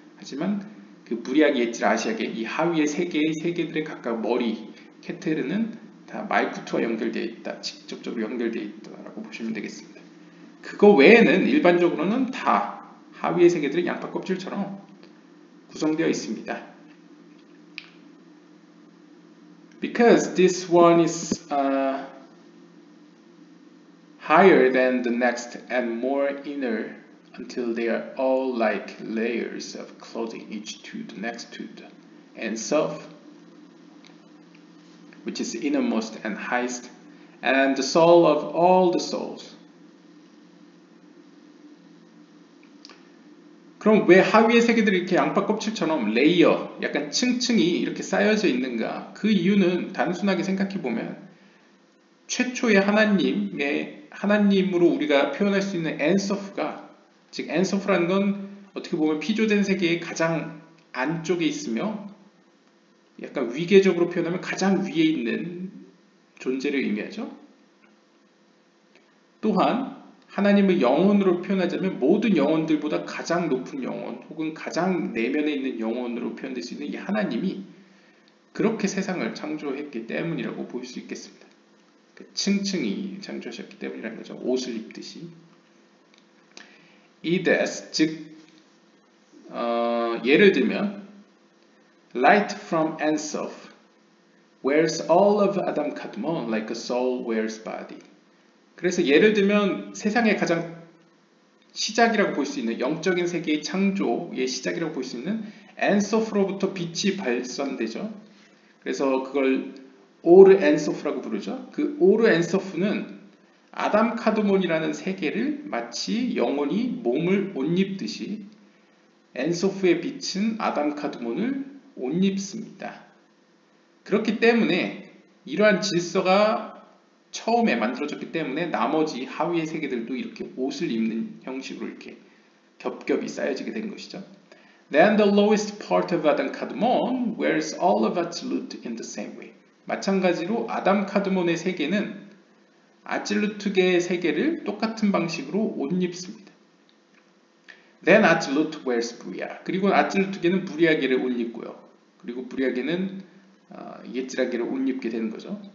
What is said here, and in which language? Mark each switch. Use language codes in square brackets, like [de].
[ko] 하지만 그 부리아계 예츠라 아시아계 이 하위의 세 개의 세계들의 각각 머리 케테르는 다 말쿠투와 연결되어 있다, 직접적으로 연결되어 있다라고 보시면 되겠습니다. 그거 외에는 일반적으로는 다 하위의 세계들은 양파 껍질처럼 구성되어 있습니다. [en] Because this one is higher than the next and more inner until they are all like layers of clothing each to the next to the and self, which is innermost and highest, and the soul of all the souls. [ko] 그럼 왜 하위의 세계들이 이렇게 양파 껍질처럼 레이어, 약간 층층이 이렇게 쌓여져 있는가? 그 이유는 단순하게 생각해보면 최초의 하나님으로 우리가 표현할 수 있는 엔서프가, 즉 엔서프라는 건 어떻게 보면 피조된 세계의 가장 안쪽에 있으며 약간 위계적으로 표현하면 가장 위에 있는 존재를 의미하죠. 또한 하나님을 영혼으로 표현하자면 모든 영혼들보다 가장 높은 영혼 혹은 가장 내면에 있는 영혼으로 표현될 수 있는 이 하나님이 그렇게 세상을 창조했기 때문이라고 볼 수 있겠습니다. 층층이 창조하셨기 때문이라는 거죠. 옷을 입듯이. 이데스, 즉 예를 들면 [en] Light from Ensof wears all of Adam Kadmon like a soul wears body. [ko] 그래서 예를 들면 세상의 가장 시작이라고 볼 수 있는 영적인 세계의 창조의 시작이라고 볼 수 있는 엔소프로부터 빛이 발산되죠. 그래서 그걸 오르 엔소프라고 부르죠. 그 오르 엔소프는 아담 카드몬이라는 세계를 마치 영혼이 몸을 옷 입듯이 엔소프의 빛은 아담 카드몬을 옷 입습니다. 그렇기 때문에 이러한 질서가 처음에 만들어졌기 때문에 나머지 하위의 세계들도 이렇게 옷을 입는 형식으로 이렇게 겹겹이 쌓여지게 된 것이죠. [en] Then the lowest part of Adam Kadmon wears all of Atzilut in the same way. [ko] 마찬가지로 아담 카드몬의 세계는 아질루트계의 세계를 똑같은 방식으로 옷 입습니다. [en] Then Atzilut wears Bria. [ko] 그리고 아질루트계는 부리아계를 옷 입고요. 그리고 부리아계는 예지라계를 옷 입게 되는 거죠.